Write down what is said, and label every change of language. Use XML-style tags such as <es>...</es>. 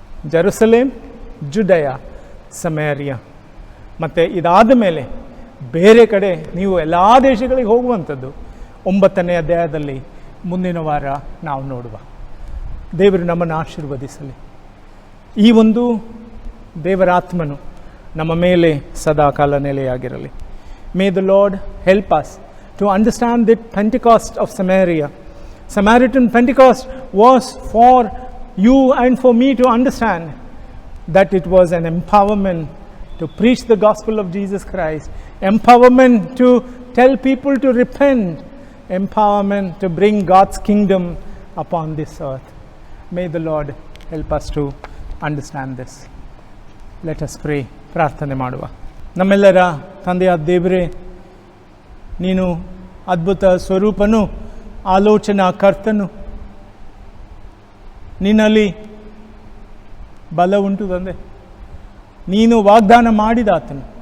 <kn>ಜೆರುಸಲೇಮ್, ಜುಡಯ, ಸಮಾರ್ಯ. ಮತ್ತು ಇದಾದ ಮೇಲೆ ಬೇರೆ ಕಡೆ ನೀವು ಎಲ್ಲ ದೇಶಗಳಿಗೆ ಹೋಗುವಂಥದ್ದು 9ನೇ ಅಧ್ಯಾಯದಲ್ಲಿ ಮುಂದಿನ ವಾರ ನಾವು ನೋಡುವ. ದೇವರು ನಮ್ಮನ್ನು ಆಶೀರ್ವದಿಸಲಿ. ಈ ಒಂದು ದೇವರ ಆತ್ಮನು ನಮ್ಮ ಮೇಲೆ ಸದಾಕಾಲ ನೆಲೆಯಾಗಿರಲಿ.</kn> <en>May the Lord help us to understand the Pentecost of Samaria. Samaritan Pentecost was for you and for me to understand that it was an empowerment to preach the gospel of Jesus Christ, empowerment to tell people to repent, empowerment to bring God's kingdom upon this earth. May the Lord help us to understand this. Let us pray.</en> <kn>ಪ್ರಾರ್ಥನೆ ಮಾಡುವ. ನಮ್ಮೆಲ್ಲರ ತಂದೆಯಾದ ದೇವರೇ, ನೀನು ಅದ್ಭುತ ಸ್ವರೂಪನು, ಆಲೋಚನಾ ಕರ್ತನು. ನಿನ್ನಲ್ಲಿ ಬಲ ಉಂಟು ತಂದೆ. ನೀನು ವಾಗ್ದಾನ ಮಾಡಿದಾತನು.</kn>